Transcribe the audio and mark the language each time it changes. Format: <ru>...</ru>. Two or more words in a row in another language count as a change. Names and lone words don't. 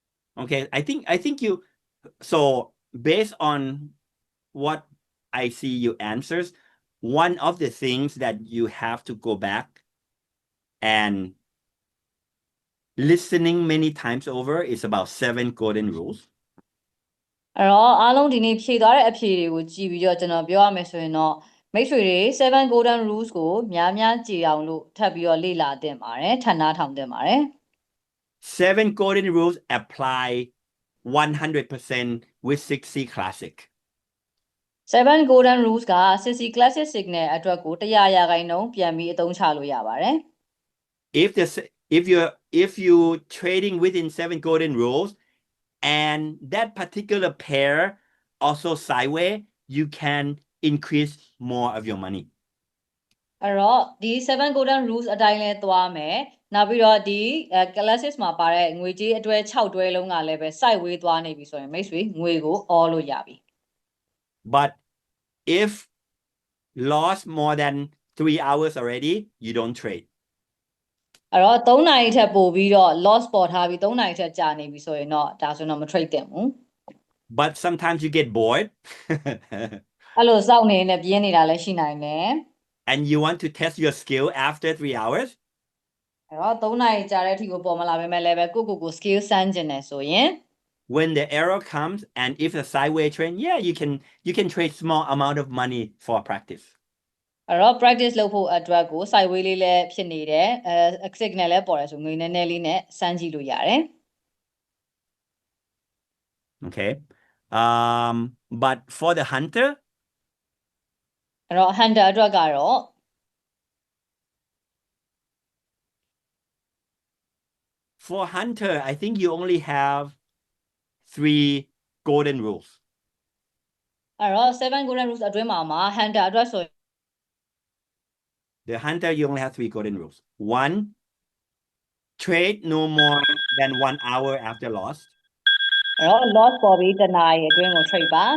<en>Okay, I think you, so based on what I see you answers, one of the things that you have to go back and listening many times over is about 7 golden rules.</en> <my>အဲ့တော့အားလုံးဒီနေ့ဖြည့်သွားတဲ့အဖြေတွေကိုကြည့်ပြီးတော့ကျွန်တော်ပြောရမယ်ဆိုရင်တော့မိတ်ဆွေတွေ7</my> <en>golden rules</en> <my>ကိုများများကြည်အောင်လို့ထပ်ပြီးတော့လေ့လာသင့်ပါတယ်ထပ်နားထောင်သင့်ပါတယ်</my> <en>7 golden rules apply 100% with 6C Classic.</en> <my>7</my> <en>golden rules</en> <my>က 6C</my> <en>classic signal</en> <my>အတွက်ကို100%ပြန်ပြီးအသုံးချလို့ရပါတယ်</my> <en>If you trading within 7 golden rules and that particular pair also sideways, you can increase more of your money.</en> <my>အဲ့တော့ဒီ7</my> <en>golden rules</en> <my>အတိုင်းလဲသွားမယ်နောက်ပြီးတော့ဒီ classes မှာပါတဲ့ငွေကြေးအတွဲ6တွဲလုံးကလည်းပဲ sideway သွားနေပြီဆိုရင်မိတ်ဆွေငွေကို all လို့ရပြီ</my> <en>But if lost more than 3 hours already, you don't trade.</en> <my>အဲ့တော့3နာရီထက်ပိုပြီးတော့ loss ပေါ်ထားပြီး3နာရီထက်ကြာနေပြီဆိုရင်တော့ဒါဆိုတော့မ trade သင့်ဘူး</my> <en>But sometimes you get bored</en> <my>အဲ့လိုစောင့်နေနေပြင်းနေတာလည်းရှိနိုင်တယ်</my> <en>and you want to test your skill after 3 hours.</en> <my>အဲ့တော့3နာရီကြာတဲ့အထိကိုပေါ်မလာပေမဲ့လည်းပဲကို skill စမ်းကျင်တယ်ဆိုရင်</my> <en>When the error comes and if a sideways trend, yeah, you can trade small amount of money for practice.</en> <my>အဲ့တော့ practice လုပ်ဖို့အတွက်ကို sideway လေးလည်းဖြစ်နေတယ်signal လည်းပေါ်တယ်ဆိုငွေနည်းနည်းလေးနဲ့စမ်းကြည့်လို့ရတယ်</my> <en>Okay. But for the hunter,</en> <my>အဲ့တော့ hunter အတွက်ကတော့</my> <en>for hunter, I think you only have 3 golden rules.</en> <my>အဲ့တော့7</my> <en>golden rules</en> <my>အတွင်းမှာ hunter အတွက်ဆို</my> <en>The hunter, you only have 3 golden rules. 1, trade no more than 1 hour after loss.</en> <my>အဲ့တော့ loss ပေါ်ပြီးတနာရီအတွင်းကို trade ပါ</my>